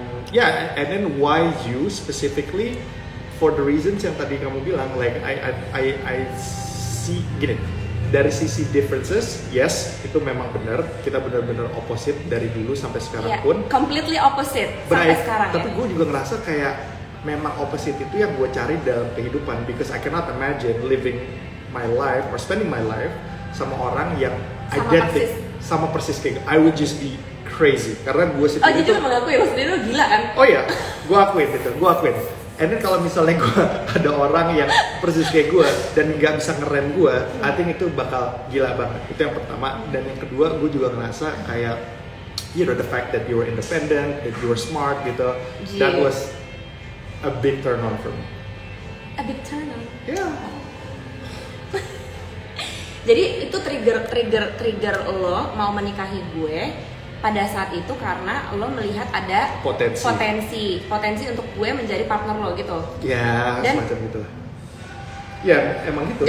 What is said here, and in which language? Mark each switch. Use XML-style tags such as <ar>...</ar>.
<en>And then why you specifically? For the reasons</en> <id>yang tadi kamu bilang,</id> <en>like I see</en> <id>gini, dari sisi differences, yes itu memang benar, kita benar-benar opposite dari dulu sampai sekarang pun.</id> <en>Completely opposite</en> <id>sampai sekarang. Tapi gue juga ngerasa kayak memang opposite itu yang gue cari dalam kehidupan,</id> <en>because I cannot imagine living my life</en> <id>or spending my life sama orang yang identik sama persis kayak gue.</id> <en>I would just be crazy</en> <id>karena gue sendiri. Oh jadi lu mengakui lo sendiri lu gila kan? Oh iya, gue akuin. And then kalau misalnya gue ada orang yang persis kayak gue dan nggak bisa ngerem gue,</id> <en>I think</en> <id>itu bakal gila banget. Itu yang pertama. Dan yang kedua, gue juga ngerasa kayak,</id> <en>you know, the fact that you were independent, that you were smart gitu, that was a big turn on for me. A big turn on? Yeah.</en> <id>Jadi itu trigger lo mau menikahi gue pada saat itu karena lo melihat ada potensi untuk gue menjadi partner lo gitu. Ya, semacam gitu. Ya, emang gitu.</id>